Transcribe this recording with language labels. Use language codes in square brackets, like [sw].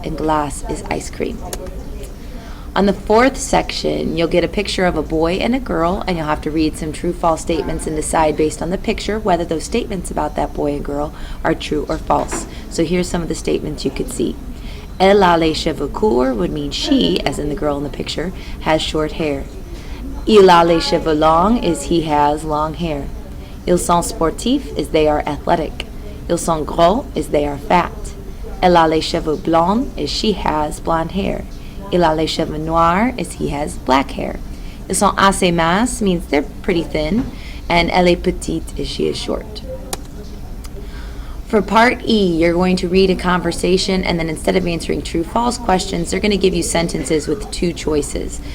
[en] And glace is ice cream. On the fourth section, you'll get a picture of a boy and a girl, and you'll have to read some true-false statements and decide based on the picture whether those statements about that boy and girl are true or false. So here's some of the statements you could see. [fr] Elle a les cheveux courts [en] would mean she, as in the girl in the picture, has short hair. [fr] Il a les cheveux longs [en] is he has long hair. [fr] Ils sont sportifs [en] is they are athletic. [fr] Ils sont gros [en] is they are fat. [fr] Elle a les cheveux blonds [en] is she has blonde hair. [fr] Il a les cheveux noirs [en] is he has black hair. [fr] Ils sont assez minces [en] means they're pretty thin. And [fr] elle est petite [en] is she is short. For part E, you're going to read a conversation, and then instead of answering true-false questions, they're going to give you sentences with two choices.